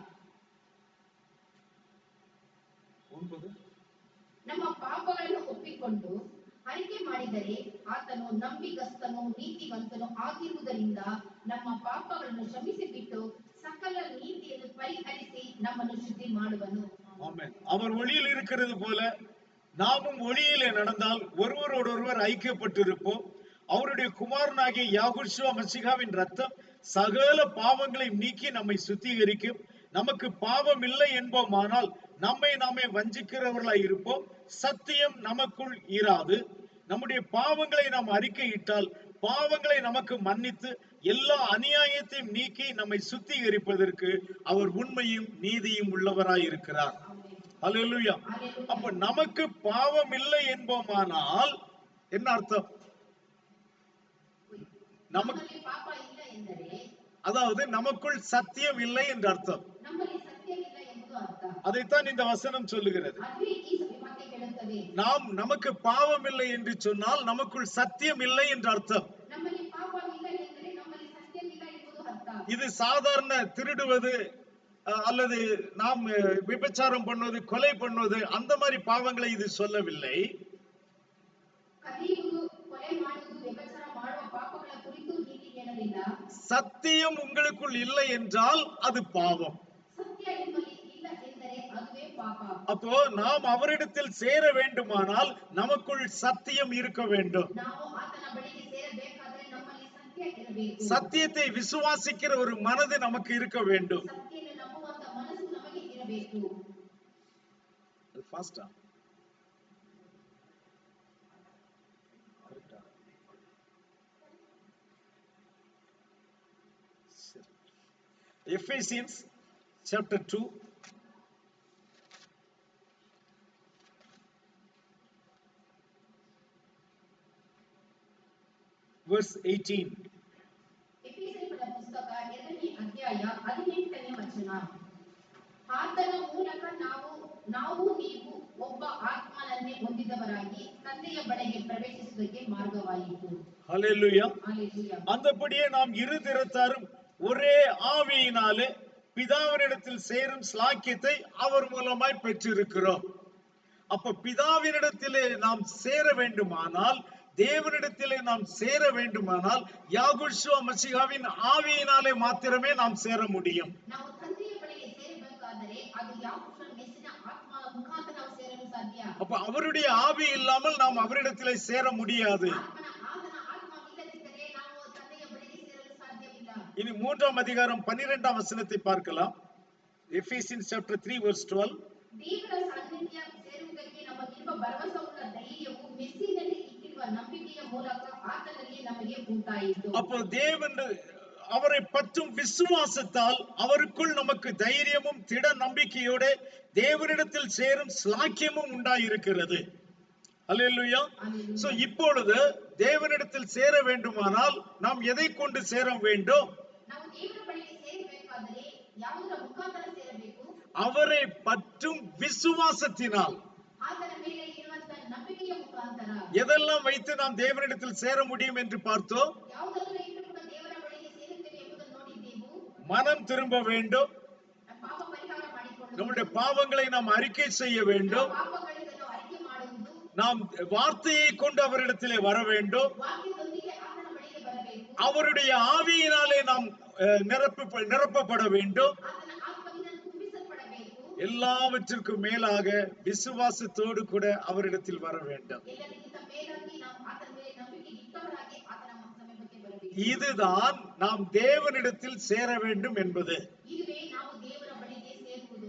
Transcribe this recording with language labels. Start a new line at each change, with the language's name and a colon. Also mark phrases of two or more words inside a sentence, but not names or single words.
Kannada: ನಮ್ಮ ಪಾಪಗಳನ್ನು ಒಪ್ಪಿಕೊಂಡು ಅರಿಕೆ ಮಾಡಿದರೆ ಆತನು ನಂಬಿಗಸ್ತನು ನೀತಿವಂತನು ಆಗಿರುವುದರಿಂದ ನಮ್ಮ ಪಾಪಗಳನ್ನು ಕ್ಷಮಿಸಿಬಿಟ್ಟು ಸಕಲ ನೀತಿಯನ್ನು ಪರಿಹರಿಸಿ ನಮ್ಮನ್ನು ಶುದ್ಧಿ ಮಾಡುವನು.
Tamil: ஆமென். அவர் ஒளியில் இருக்கிறது போல நாமும் ஒளியிலே நடந்தால் ஒருவரோடொருவர் ஐக்கியப்பட்டிருப்போம். அவருடைய குமாரனாகிய யாகுஷுவ மசிகாவின் ரத்தம் சகல பாவங்களை நீக்கி நம்மை சுத்திகரிக்கும். நமக்கு பாவம் இல்லை என்போமானால் நம்மை நாமே வஞ்சிக்கிறவர்களாய் இருப்போம். சத்தியம் நமக்குள் இராது. நம்முடைய பாவங்களை நாம் அறிக்கையிட்டால் பாவங்களை நமக்கு மன்னித்து எல்லா அநியாயத்தையும் நீக்கி நம்மை சுத்திகரிப்பதற்கு அவர் உண்மையும் நீதியும் உள்ளவராய் இருக்கிறார். ஹல்லேலூயா. அப்ப நமக்கு பாவம் இல்லை என்போமானால் என்ன அர்த்தம்? நமக்கு
Kannada: ನಮ್ಮಲ್ಲಿ ಪಾಪ ಇಲ್ಲ ಎಂದರೆ
Tamil: அதாவது நமக்குள் சத்தியம் இல்லை என்று அர்த்தம்.
Kannada: ನಮ್ಮಲ್ಲಿ ಸತ್ಯವಿಲ್ಲ ಎಂಬುದು ಅರ್ಥ.
Tamil: அதைத்தான் இந்த வசனம் சொல்லுகிறது.
Kannada: ಅದುವೇ ಈ ವಾಕ್ಯ ಹೇಳುತ್ತದೆ.
Tamil: நமக்கு பாவம் இல்லை என்று சொன்னால் நமக்குள் சத்தியம் இல்லை என்று அர்த்தம்.
Kannada: ನಮ್ಮಲ್ಲಿ ಪಾಪವಿಲ್ಲ ಎಂದರೆ ನಮ್ಮಲ್ಲಿ ಸತ್ಯವಿಲ್ಲ ಎಂಬುದು ಅರ್ಥ.
Tamil: இது சாதாரண திருடுவது அல்லது நாம் விபச்சாரம் பண்ணுவது, கொலை பண்ணுவது, அந்த மாதிரி பாவங்களை இது சொல்லவில்லை.
Kannada: ಕದಿಯುವುದು, ಕೊಲೆ ಮಾಡುವುದು, ವ್ಯಭಿಚಾರ ಮಾಡುವ ಪಾಪಗಳ ಕುರಿತು ಇಲ್ಲಿ ಹೇಳಲಿಲ್ಲ.
Tamil: சத்தியம் உங்களுக்குள் இல்லை என்றால் அது பாவம்.
Kannada: ಸತ್ಯ ನಿಮ್ಮಲ್ಲಿ ಇಲ್ಲ ಎಂದರೆ ಅದುವೇ ಪಾಪ.
Tamil: அப்போ நாம் அவரிடத்தில் சேர வேண்டுமானால் நமக்குள் சத்தியம் இருக்க வேண்டும்.
Kannada: ನಾವು ಆತನ ಬಳಿಗೆ ಸೇರಬೇಕಾದರೆ ನಮ್ಮಲ್ಲಿ ಸತ್ಯ ಇರಬೇಕು.
Tamil: சத்தியத்தை விசுவாசிக்கிற ஒரு மனது நமக்கு இருக்க வேண்டும்.
Kannada: ಸತ್ಯವನ್ನು ನಂಬುವಂತ ಮನಸ್ಸು ನಮಗೆ ಇರಬೇಕು.
English: ஃபாஸ்டா Ephesians chapter 2 verse 18.
Kannada: ಎಫೆಸೀಯರ ಪುಸ್ತಕ 2ನೇ ಅಧ್ಯಾಯ 18ನೇ ವಚನ. ಆತನ ಮೂಲಕ ನಾವು ನೀವು ಒಬ್ಬ ಆತ್ಮನನ್ನೇ ಹೊಂದಿದವರಾಗಿ ತಂದೆಯ ಬಳಿಗೆ ಪ್ರವೇಶಿಸುವುದಕ್ಕೆ ಮಾರ್ಗವಾಯಿತು.
Tamil: ஹல்லேலூயா. ஹalleluya. அந்தபடியே நாம் இரு திறத்தாரும் ஒரே ஆவியினாலே பிதாவினிடத்தில் சேரும் ஸ்லாக்கியத்தை அவர் மூலமாய் பெற்றிருக்கிறோம். அப்ப பிதாவினிடத்திலே நாம் சேர வேண்டுமானால், தேவனிடத்திலே நாம் சேர வேண்டுமானால் யாகுஷுவா மசீகாவின் ஆவியினாலே மாத்திரமே நாம் சேர முடியும்.
Kannada: ನಾವು ತಂದೆಯ ಬಳಿಗೆ ಸೇರಬೇಕಾದರೆ ಅದು ಯಾಕೋಬನ ಮೆಸ್ಸಿನ ಆತ್ಮನ ಮುಖಾಂತರ ನಾವು ಸೇರಲು ಸಾಧ್ಯ.
Tamil: அப்ப அவருடைய ஆவி இல்லாமல் நாம் அவரிடத்திலே சேர முடியாது.
Kannada: ಆತನ ಆತ್ಮ ಇಲ್ಲದಿದ್ದರೆ ನಾವು ತಂದೆಯ ಬಳಿಗೆ ಸೇರಲು ಸಾಧ್ಯವಿಲ್ಲ.
Tamil: இனி 3ஆம் அதிகாரம் 12ஆம் வசனத்தை பார்க்கலாம்.
English: Ephesians chapter 3 verse 12.
Kannada: ದೇವರ ಸಾನ್ನಿಧ್ಯ ಸೇರುವುದಕ್ಕೆ ನಮಗಿರುವ ಭರವಸೆಯುಳ್ಳ ಧೈರ್ಯವು ಮೆಸ್ಸಿನಲ್ಲಿ ಇಟ್ಟಿರುವ ನಂಬಿಕೆಯ ಮೂಲಕ ಆತನಲ್ಲಿ ನಮಗೆ ಉಂಟಾಯಿತು.
Tamil: அப்போ தேவன் அவரை பற்றும் விசுவாசத்தால் அவருக்குள் நமக்கு தைரியமும் திட நம்பிக்கையோட தேவனிடத்தில் சேரும் ஸ்லாக்கியமும் உண்டாயிருக்கிறது. அல்லேலூயா. சோ இப்பொழுது தேவனிடத்தில் சேர வேண்டுமானால் நாம் எதை கொண்டு சேர வேண்டும்?
Kannada: ನಾವು ದೇವರ ಬಳಿಗೆ ಸೇರಬೇಕಾದರೆ ಯಾವುದರ ಮುಖಾಂತರ ಸೇರಬೇಕು?
Tamil: அவரை பற்றும் விசுவாசத்தினால்.
Kannada: ಆತನ ಮೇಲೆ ಇರುವಂತ ನಂಬಿಕೆಯ ಮುಖಾಂತರ.
Tamil: எதெல்லாம் வைத்து நாம் தேவனிடத்தில் சேர முடியும் என்று பார்த்தோம்.
Kannada: ಯಾವುದನ್ನು ಇಟ್ಟುಕೊಂಡು ದೇವರ ಬಳಿಗೆ ಸೇರುತ್ತೇವೆ ಎಂಬುದನ್ನು ನೋಡಿದ್ದೆವು.
Tamil: மனம் திரும்ப வேண்டும்.
Kannada: ಪಾಪ ಪರಿಹಾರ ಮಾಡಿಕೊಳ್ಳುವುದು.
Tamil: நம்முடைய பாவங்களை நாம் அறிக்கை செய்ய வேண்டும்.
Kannada: ಪಾಪಗಳನ್ನು ಅರಿಕೆ ಮಾಡುವುದು.
Tamil: நாம் வார்த்தையை கொண்டு அவரிடத்திலே வர வேண்டும்.
Kannada: ವಾಕ್ಯದೊಂದಿಗೆ ಆತನ ಬಳಿಗೆ ಬರಬೇಕು.
Tamil: அவருடைய ஆவியினாலே நாம் நிரப்பப்பட வேண்டும்.
Kannada: ಆತನ ಆತ್ಮದಿಂದ ತುಂಬಿಸಲ್ಪಡಬೇಕು.
Tamil: எல்லாவற்றிற்கும் மேலாக விசுவாசத்தோடு கூட அவரிடத்தில் வர வேண்டும்.
Kannada: ಎಲ್ಲರಿಗಿಂತ ಮೇಲಾಗಿ ನಾವು ಆತನ ಮೇಲೆ ನಂಬಿಕೆ ಇಟ್ಟವರಾಗಿ ಆತನ ಸಮೀಪಕ್ಕೆ ಬರಬೇಕು.
Tamil: இதுதான் நாம் தேவனிடத்தில் சேர வேண்டும் என்பது.
Kannada: இதுவே ನಾವು ದೇವರ ಬಳಿಗೆ ಸೇರುವುದು.